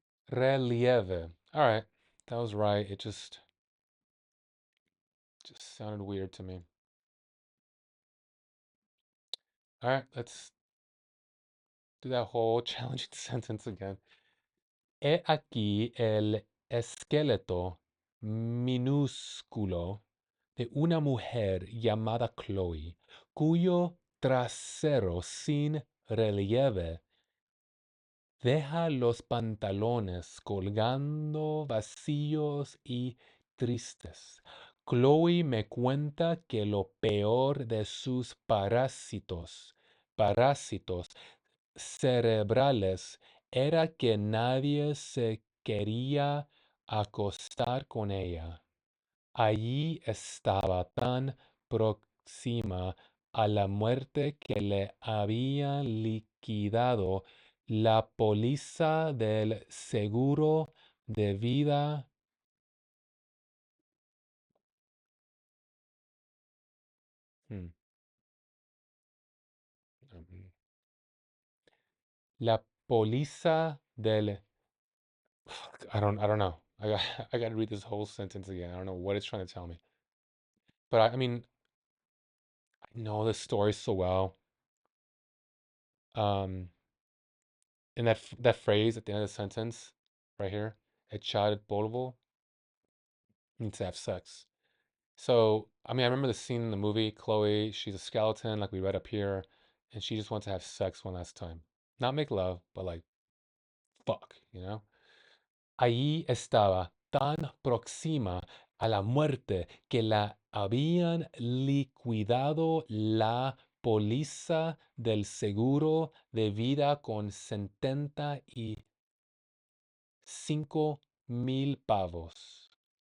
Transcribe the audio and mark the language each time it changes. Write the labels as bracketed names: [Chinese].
[English] Relieve. All right. That was right. It just sounded weird to me. All right, let's do that whole challenging sentence again. [Spanish] He aquí el esqueleto minúsculo de una mujer llamada Chloe, cuyo trasero sin relieve deja los pantalones colgando vacíos y tristes. Chloe me cuenta que lo peor de sus parásitos cerebrales era que nadie se quería acostar con ella. Allí estaba tan próxima a la muerte que le había liquidado la póliza del seguro de vida. [English] Hmm, um, La póliza del I don't know. I got to read this whole sentence again. I don't know what it's trying to tell me. But I mean, I know this story so well. Um, And that phrase at the end of the sentence, right here, echar polvo, means to have sex. So, I mean, I remember the scene in the movie, Chloe, she's a skeleton, like we read up here, and she just wants to have sex one last time. Not make love, but like, fuck, you know? [Spanish] Allí estaba tan próxima a la muerte que la habían liquidado la póliza del seguro de vida con 75,000 pavos.